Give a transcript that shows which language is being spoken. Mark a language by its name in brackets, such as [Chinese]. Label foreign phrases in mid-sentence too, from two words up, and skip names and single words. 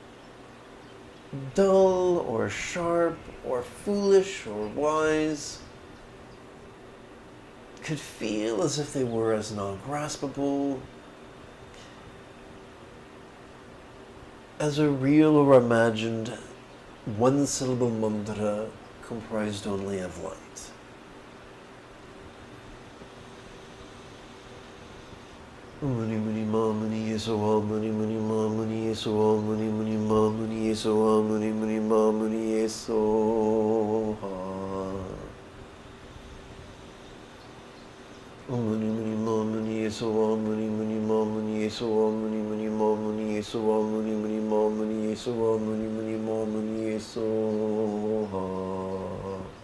[English] dull or sharp or foolish or wise, could feel as if they were as non-graspable as a real or imagined one-syllable mantra comprised only of light. [Sanskrit] Muni Muni Ma Muni Yeso Wa Muni Muni Ma Muni Yeso Wa Muni Muni Ma Muni Yeso Wa Muni Muni Ma Muni Yeso Ha. Muni Muni Ma Muni Yeso Wa Muni Muni Ma Muni Yeso Wa Muni Muni Ma Muni Yeso Wa Muni Muni Ma Muni Yeso Wa Muni Muni Ma Muni Yeso Ha.